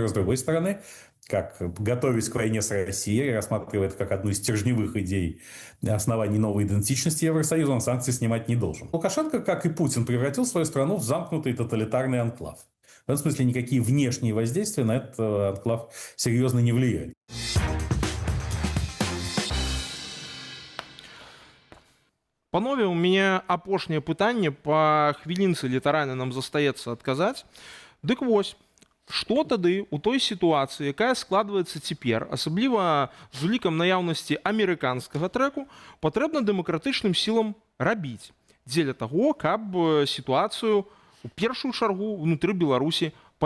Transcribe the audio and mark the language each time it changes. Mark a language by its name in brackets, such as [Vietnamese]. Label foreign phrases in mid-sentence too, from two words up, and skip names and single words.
[Russian] С другой стороны, как готовясь к войне с Россией, рассматривает как одну из стержневых идей оснований новой идентичности Евросоюза, он санкции снимать не должен. Лукашенко, как и Путин, превратил свою страну в замкнутый тоталитарный анклав. В этом смысле никакие внешние воздействия на этот анклав серьезно не влияют. [Belarusian] Панове, у меня апошняе пытанне, па хвілінцы літаральна нам застаецца адказаць. Дык вось, што тады у той сітуацыі, якая складваецца цяпер, асабліва з улікам наяўнасці амерыканскага трэку, патрэбна дэмакратычным сілам рабіць дзеля таго, каб сітуацыю у першую чаргу внутры Беларусі палепшыць.